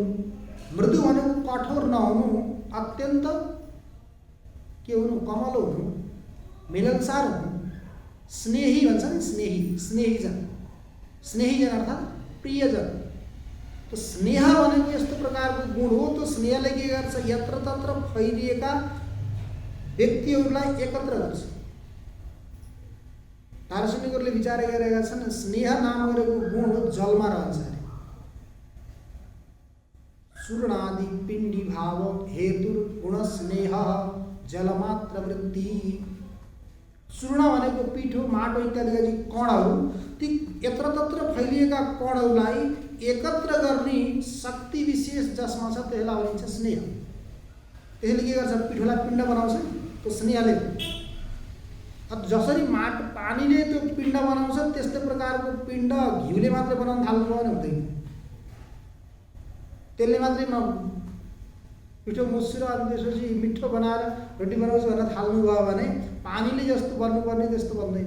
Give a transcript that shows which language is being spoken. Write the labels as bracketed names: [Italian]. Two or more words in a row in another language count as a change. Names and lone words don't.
[Nepali] मृदु भनेको कठोर नहुनु, अत्यन्त के हुनु, कमलो हुनु, मिलनसार हुनु। स्नेही भन्छ नि, स्नेहीजन। स्नेहीजन अर्थात् प्रियजन। तो स्नेह भनेको यस्तो प्रकारको गुण हो। त्यो स्नेहले के गर्छ, यत्र तत्र फैलिएका व्यक्तिहरूलाई एकत्र गर्छ। दार्शनिकहरूले विचार गरेका छन्, स्नेह नाम गरेको गुण जलमा रहन्छ अरे। [Sanskrit] चूर्णादि पिण्डी भाव हेतु गुण स्नेह जलमात्र वृत्ति। [Nepali] चूर्ण भनेको पिठो, माटो इत्यादिका जी कणहरू, ती यत्र तत्र फैलिएका कणहरूलाई एकत्र गर्ने शक्ति विशेष जसमा छ त्यसलाई भनिन्छ स्नेह। त्यसले के गर्छ, पिठोलाई पिण्ड बनाउँछ त्यो स्नेहले। जसरी पानीले त्यो पिण्ड बनाउँछ त्यस्तै प्रकारको पिण्ड घिउले मात्रै बनाउन थाल्नुभयो भने हुँदैन। त्यसले मात्रै पिठो मुछेर अनि त्यसपछि मिठो बनाएर रोटी बनाउँछु भनेर थाल्नुभयो भने पानीले जस्तो बन्नुपर्ने त्यस्तो बन्दैन।